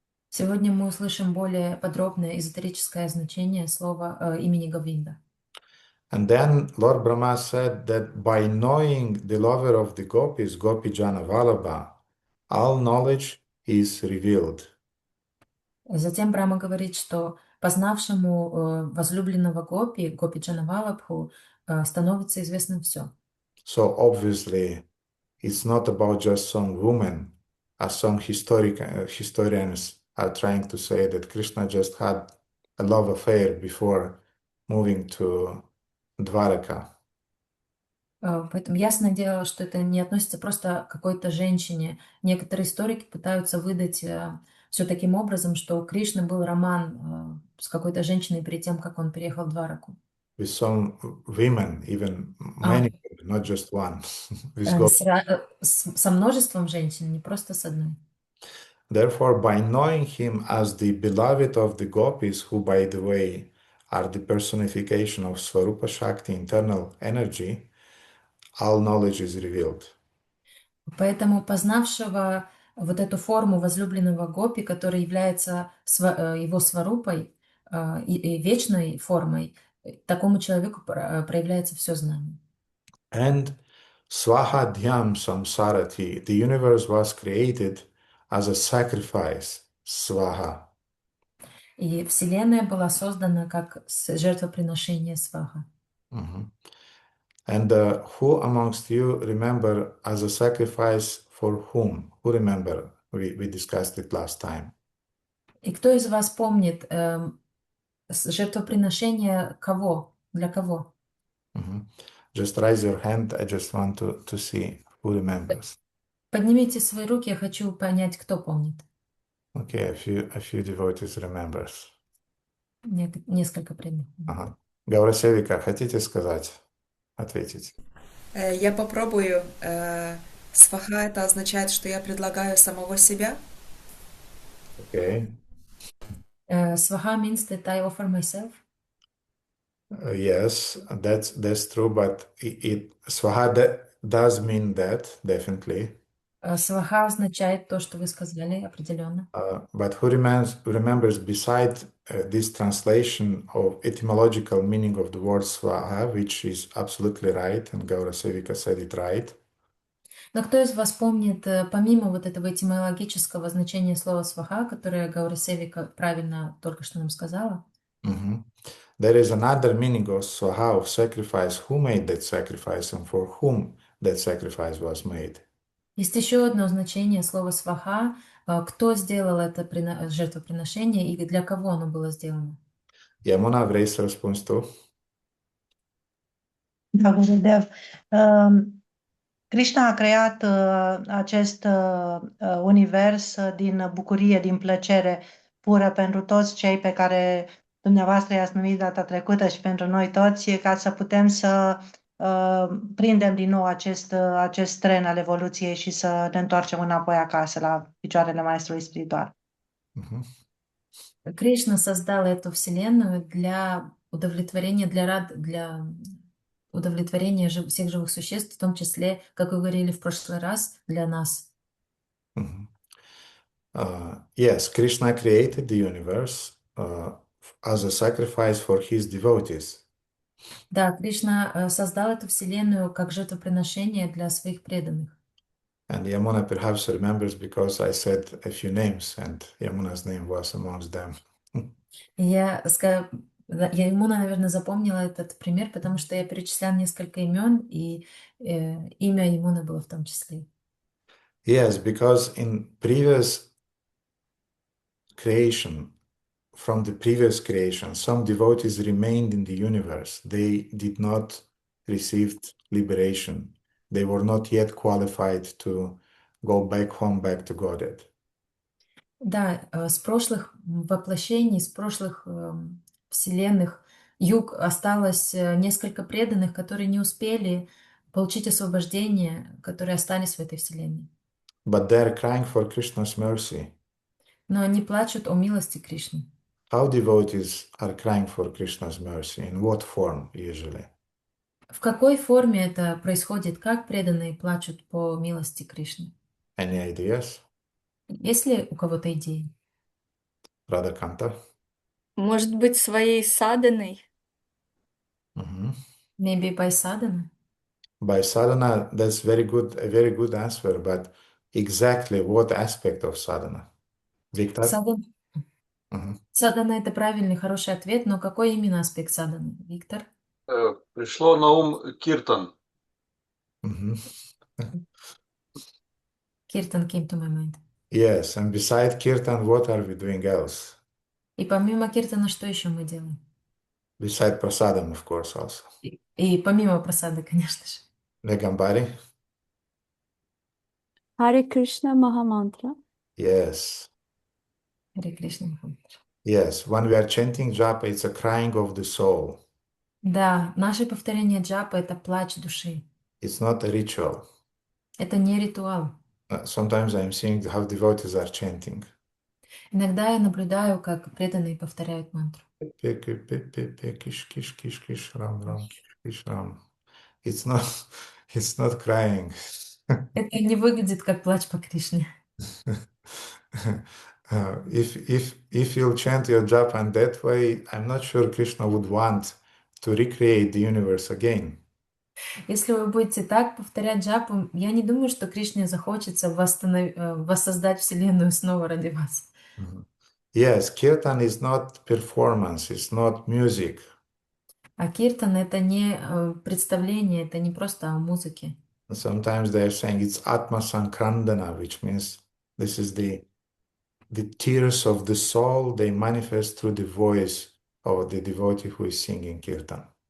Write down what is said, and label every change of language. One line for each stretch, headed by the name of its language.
Russian: Сегодня мы услышим более подробное эзотерическое значение слова имени Говинда.
English: And then Lord Brahma said that by knowing the lover of the gopis, Gopi Jana Vallabha, all knowledge is revealed.
Russian: Затем Брахма говорит, что познавшему возлюбленного Гопи, Гопи Джанавалабху, становится известным все.
English: So obviously, it's not about just some woman, as some historians are trying to say that Krishna just had a love affair before moving to Dwaraka.
Russian: Поэтому ясное дело, что это не относится просто к какой-то женщине. Некоторые историки пытаются выдать все таким образом, что у Кришны был роман с какой-то женщиной перед тем, как он переехал в Двараку.
English: With some women, even А, many, not just one, with Gopi.
Russian: со множеством женщин, не просто с одной.
English: Therefore, by knowing him as the beloved of the gopis, who, by the way, are the personification of Swarupa Shakti, internal energy, all knowledge is revealed.
Russian: Поэтому познавшего вот эту форму возлюбленного Гопи, который является его сварупой и вечной формой, такому человеку проявляется все знание.
English: And Swaha Dhyam Samsarati, the universe was created as a sacrifice, Swaha.
Russian: И Вселенная была создана как жертвоприношение сваха. Mhm.
English: And who amongst you remember as a sacrifice for whom? Who remember? We discussed it last time.
Russian: И кто из вас помнит жертвоприношение кого? Для кого?
English: Mhm. Just raise your hand. I just want to see who remembers.
Russian: Поднимите свои руки, я хочу понять, кто помнит.
English: Okay, a few devotees remembers.
Russian: Несколько преданных. Ага. Гаурасевика, хотите сказать, ответить? Я попробую. Сваха это означает, что я предлагаю самого себя.
English: Okay. Сваха means that I offer myself. Yes, that's true, but swaha does mean that, definitely.
Russian: Сваха означает то, что вы сказали, определенно.
English: But who remembers beside this translation of etymological meaning of the word swaha, which is absolutely right, and Gaura Sevika said it right.
Russian: Но кто из вас помнит, помимо вот этого этимологического значения слова сваха, которое Гаура Севика правильно только что нам сказала, Mhm.
English: There is another meaning of swaha, of sacrifice, who made that sacrifice and for whom that sacrifice was made.
Russian: есть еще одно значение слова сваха, кто сделал это жертвоприношение и для кого оно было сделано.
Romanian: Yamuna, vrei să răspunzi tu? Da, Gurudev. Krishna a creat acest univers din bucurie, din plăcere pură pentru toți cei pe care dumneavoastră i-ați numit data trecută și pentru noi toți, ca să putem să prindem din nou acest tren al evoluției și să ne întoarcem înapoi acasă, la picioarele Maestrului Spiritual. Mhm.
Russian: Кришна создал эту вселенную для удовлетворения, для удовлетворения всех живых существ, в том числе, как вы говорили в прошлый раз, для нас. Mhm.
English: Yes, Krishna created the universe as a sacrifice for his devotees.
Russian: Да, Кришна создал эту вселенную как жертвоприношение для своих преданных.
English: And Yamuna perhaps remembers because I said a few names and Yamuna's name was amongst them.
Russian: И я ему, наверное, запомнила этот пример, потому что я перечисляла несколько имен, и имя Емуны было в том числе.
English: Yes, because in previous creation, from the previous creation, some devotees remained in the universe. They did not receive liberation. They were not yet qualified to go back home, back to Godhead.
Russian: Да, с прошлых воплощений, с прошлых вселенных юг осталось несколько преданных, которые не успели получить освобождение, которые остались в этой вселенной.
English: But they're crying for Krishna's mercy.
Russian: Но они плачут о милости Кришны.
English: How devotees are crying for Krishna's mercy? In what form, usually?
Russian: В какой форме это происходит? Как преданные плачут по милости Кришны?
English: Any ideas?
Russian: Есть ли у кого-то идеи? Radhakanta? Может быть, своей саданой? Mhm.
English: Maybe by sadhana? By sadhana, that's a very good answer, but exactly what aspect of sadhana? Victor? Mhm.
Russian: Садана — это правильный, хороший ответ, но какой именно аспект саданы, Виктор? Пришло на ум киртан. Mhm.
English: Kirtan came to my mind. Yes, and beside kirtan, what are we doing else?
Russian: И помимо киртана, что еще мы делаем?
English: Beside prasadam, of course, also.
Russian: И помимо прасады, конечно же. Negambari?
English: Hare Krishna Mahamantra. Yes.
Russian: Харе Кришна Махамантра.
English: Yes, when we are chanting japa, it's a crying of the soul.
Russian: Да, наше повторение джапа — это плач души.
English: It's not a ritual.
Russian: Это не ритуал.
English: Sometimes I'm seeing how devotees are chanting.
Russian: Иногда я наблюдаю, как преданные повторяют мантру. Kish, kish, kish, kish, ram, ram, kish, ram.
English: It's not crying.
Russian: Это не выглядит как плач по Кришне.
English: If you'll chant your japa in that way, I'm not sure Krishna would want to recreate the universe again.
Russian: Если вы будете так повторять джапу, я не думаю, что Кришне захочется воссоздать Вселенную снова ради вас.
English: Yes, kirtan is not performance, it's not music.
Russian: А киртан — это не представление, это не просто о музыке.
English: Sometimes they are saying it's Atma Sankrandana, which means this is the tears of the soul, they manifest through the voice of the devotee who is singing kirtan.